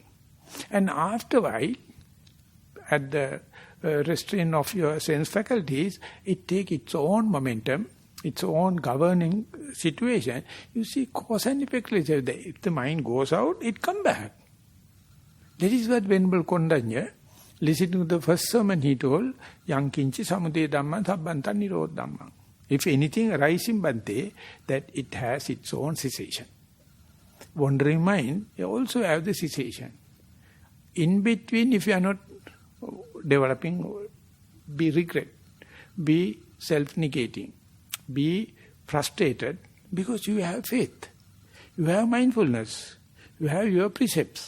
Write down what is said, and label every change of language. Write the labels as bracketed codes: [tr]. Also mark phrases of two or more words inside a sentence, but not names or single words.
[en] And after a while, at the restraint of your sense faculties, it takes its own momentum, its own governing situation. You see cause and effect. If the mind goes out, it comes back. That is what Venerable Kondanya, listening to the first sermon, he told, [pi] Yang kinchi samudaya dhamma sabbanta nirodha dhamma. [en] If anything arises in Bhante, that it has its own cessation. Wandering mind also have the cessation. In between, if you are not developing, be regret, be self-negating, be frustrated, because you have faith, you have mindfulness, you have your precepts.